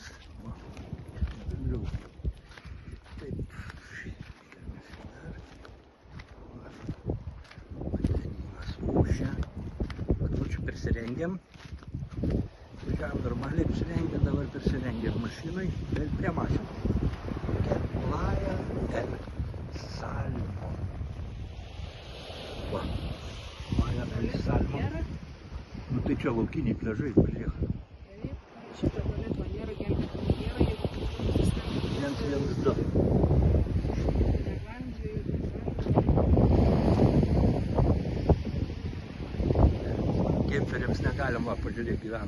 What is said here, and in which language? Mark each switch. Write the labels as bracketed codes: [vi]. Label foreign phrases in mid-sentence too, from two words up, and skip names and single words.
[lt] Va, bendriau. Taip. Keliamės dar. Va. Vandenynas mūšia. Čia persirengėm. Važiavom normaliai persirengėm, dabar persirengėm mašinai, bet prie mašinų. Playa del Salmo. Va. Playa del Salmo. Nu tai čia laukiniai pliažai, pažiūrėk. Šitą tualeto nėra, gelbėtų nėra, jeigu [lv] Viens viens du. [lt] Kemperiams negalim, va, pažiūrėk, gyvena.